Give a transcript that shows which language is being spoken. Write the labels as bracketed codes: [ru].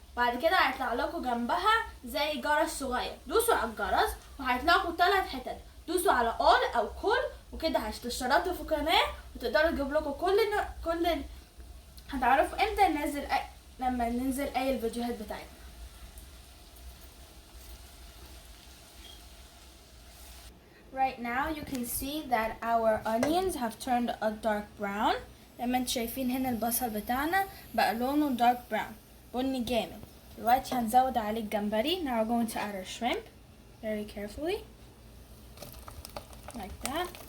[ar] بعد كده هيطلع لكم جنبها زي جرس صغير، دوسوا على الجرس وهيطلع لكم 3 حتت، دوسوا على all او كل، وكده هتشتركوا في القناه وتقدروا تجيب لكم كل هتعرفوا امتى لما ننزل اي الفيديوهات بتاعتنا. [en] Right now you can see that our onions have turned a dark brown. [ar] لما انتوا شايفين هنا البصل بتاعنا بقى لونه [en] dark brown [ar] بني جامد. دلوقتي هنزود عليه الجمبري. [en] Now we're going to add our shrimp very carefully like that.